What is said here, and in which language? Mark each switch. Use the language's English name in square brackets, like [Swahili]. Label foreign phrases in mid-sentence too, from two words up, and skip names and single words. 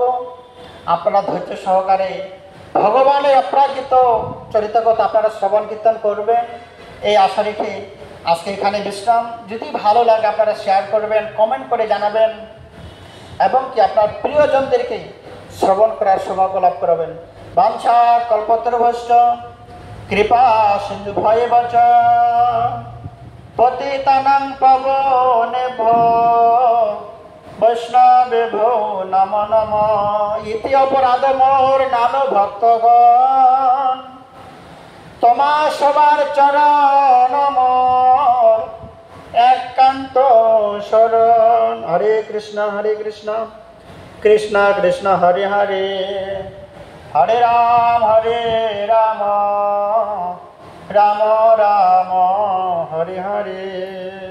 [Bangla] আপনারা ধৈর্য সহকারে ভগবানের অপ্রাকৃত চরিত্রকথা আপনারা শ্রবণ কীর্তন করবেন, এই আশা রেখে আজকে এখানে বিশ্রাম। যদি ভালো লাগে আপনারা শেয়ার করবেন, কমেন্ট করে জানাবেন, এবং কি আপনার প্রিয়জনদেরকে শ্রবণ করার সৌভাগ্য লাভ করবেন। [Sanskrit] বাঞ্ছা কল্পতরুভ্যশ্চ কৃপা সিন্ধু ভয়েবচ পতিতানাং পাবনেভ্যো বৈষ্ণবেভ্যো নমো নমঃ। [Bangla] ইতি অপরাধ মোর নানো ভক্তগণ, তোমা সবার চরণ মোর একান্ত শরণ। হরে কৃষ্ণ কৃষ্ণ কৃষ্ণ হরে হরে, হরে রাম রাম রাম হরে হরে।